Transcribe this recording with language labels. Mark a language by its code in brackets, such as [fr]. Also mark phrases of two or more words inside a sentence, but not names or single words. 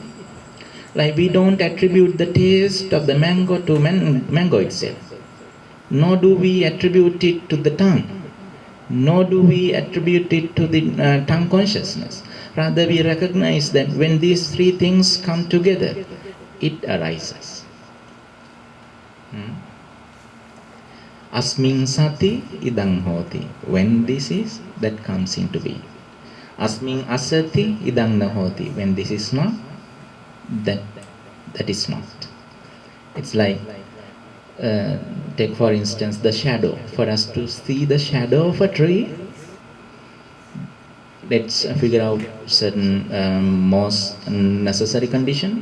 [en] Like we don't attribute the taste of the mango to mango itself. Nor do we attribute it to the tongue. Nor do we attribute it to the tongue consciousness. Rather, we recognize that when these three things come together, it arises. [pi] Asmin sati idang hoti. [en] When this is, that comes into being. [pi] Asmin asati idang nahoti. [en] When this is not, that is not. It's like, take for instance the shadow. For us to see the shadow of a tree, let's figure out certain most necessary condition.